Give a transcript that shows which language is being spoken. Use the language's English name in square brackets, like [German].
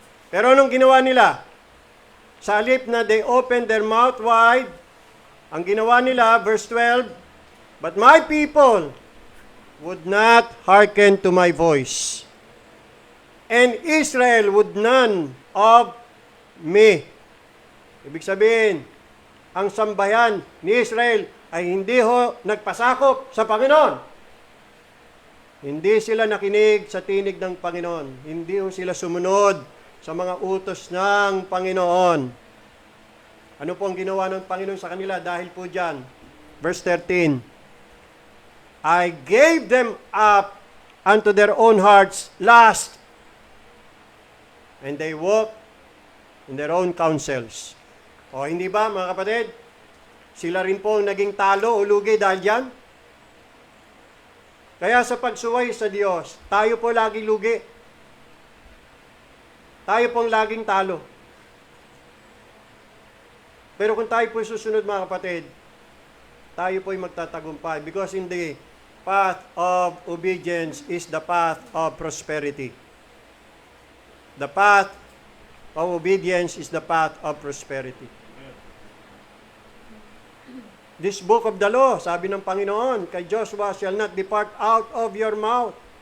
[Filipino] Pero anong ginawa nila? Sa halip na [English] they opened their mouth wide, [Filipino] ang ginawa nila, [English] verse 12, but my people would not hearken to my voice, and Israel would none of me. [Filipino] Ibig sabihin, ang sambayan ni Israel ay hindi ho nagpasakop sa Panginoon. Hindi sila nakinig sa tinig ng Panginoon. Hindi ho sila sumunod sa mga utos ng Panginoon. Ano po ang ginawa ng Panginoon sa kanila dahil po dyan? [English] Verse 13, I gave them up unto their own hearts lust, and they walk in their own counsels. [Filipino] O hindi ba, mga kapatid? Sila rin po ang naging talo o lugi dahil dyan. Kaya sa pagsuway sa Diyos, tayo po laging lugi. Tayo pong laging talo. Pero kung tayo po susunod, mga kapatid, tayo po ay magtatagumpay. [English] Because in the path of obedience is the path of prosperity. The path of obedience is the path of prosperity. This book of the law, [Filipino] sabi ng Panginoon kay Joshua, [English] shall not depart out of your mouth.